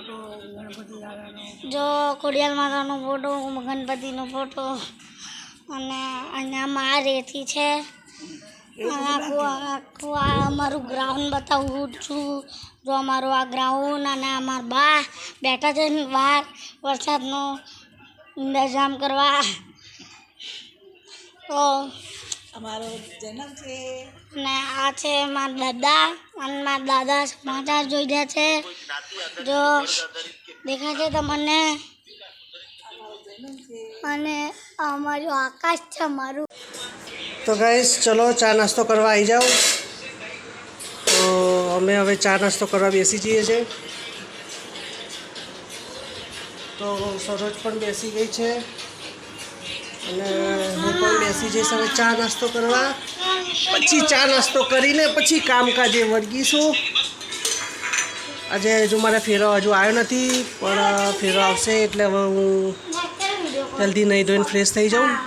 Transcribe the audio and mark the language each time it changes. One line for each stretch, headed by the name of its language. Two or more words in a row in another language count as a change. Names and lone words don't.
Gujarati: જો ખોડિયાર માતાનો ફોટો, ગણપતિનો ફોટો, અને અહીંયા માં રેતી છે। આખું આ અમારું ગ્રાઉન્ડ બતાવું છું। જો અમારું આ ગ્રાઉન્ડ, અને અમારા બા બેઠા છે બહાર વરસાદનો ઇંતજામ કરવા। તો અમારો જન્મ છે ને આ છે મારા દાદા, અને મારા દાદા સમાચાર જોઈ રહ્યા છે। જો દેખાય છે તમને? અને અમારું આકાશ છે અમારું। તો ગાઇસ ચલો ચા નાસ્તો કરવા આઈ જાઓ। તો અમે હવે ચા નાસ્તો કરવા બેસી જઈએ છે। તો સરોજ પણ બેસી ગઈ છે, અને હું પણ બેસી જઈશ હવે ચા નાસ્તો કરવા। પછી ચા નાસ્તો કરીને પછી કામકાજે વળગીશું। આજે હજુ મારે ફેરો હજુ આવ્યો નથી, પણ ફેરો આવશે એટલે હવે હું જલ્દી નહીં ધોઈને ફ્રેશ થઈ જાઉં।